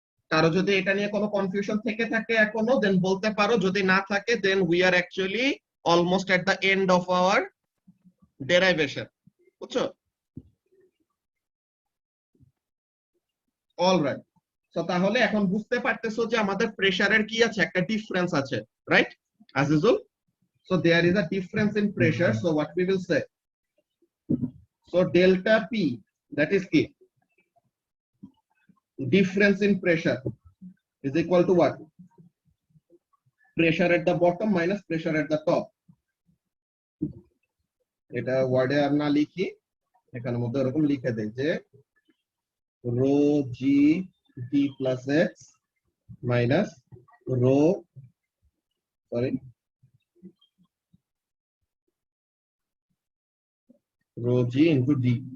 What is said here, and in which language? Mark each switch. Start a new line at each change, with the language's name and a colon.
Bangla: কারো যদি এটা নিয়ে কোনো কনফিউশন থেকে থাকে এখনো, দেন বলতে পারো, যদি না থাকে
English: Then we are actually almost at the end of our derivation, বুঝছো?
Bangla: অলরাইট, তো তাহলে এখন বুঝতে পারতেছো যে আমাদের প্রেসারের কি আছে, একটা ডিফারেন্স আছে, right?
English: as usual, so there is a difference in pressure, so what we will say, so delta P, that is key difference in pressure, is equal to what? Pressure at the bottom minus pressure at the top.
Bangla: এটা ওয়ার্ডে আর না লিখি, এখানের মধ্যে এরকম লিখে দেই যে
English: rho g t plus x minus rho g into d.